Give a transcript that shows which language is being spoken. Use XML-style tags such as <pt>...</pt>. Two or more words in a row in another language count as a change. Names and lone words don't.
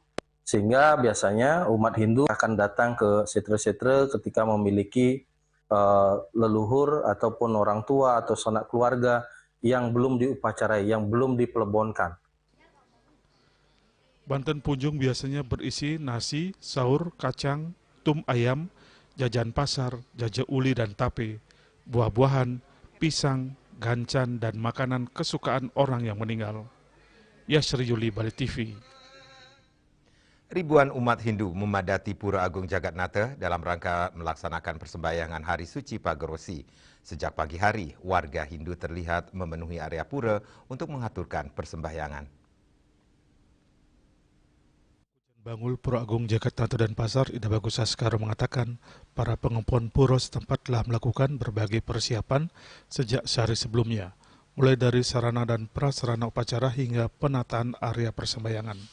<id>Sehingga biasanya umat Hindu akan datang ke setre-setre ketika memiliki leluhur ataupun orang tua atau sanak keluarga yang belum diupacarai, yang belum diplebonkan. Banten Punjung biasanya berisi nasi, sahur, kacang, tum ayam, jajan pasar, jaja uli dan tape, buah-buahan, pisang, gancan, dan makanan kesukaan orang yang meninggal. Yasri Yuli, Bali TV. Ribuan umat Hindu memadati Pura Agung Jagatnata dalam rangka melaksanakan persembahyangan Hari Suci Pagar Wesi. Sejak pagi hari, warga Hindu terlihat memenuhi area pura untuk mengaturkan persembahyangan. Bangul Pura Agung Jagatnata dan Pasar, Ida Bagus Askara mengatakan, para pengepuan pura setempat telah melakukan berbagai persiapan sejak sehari sebelumnya, mulai dari sarana dan prasarana upacara hingga penataan area persembahyangan.</id>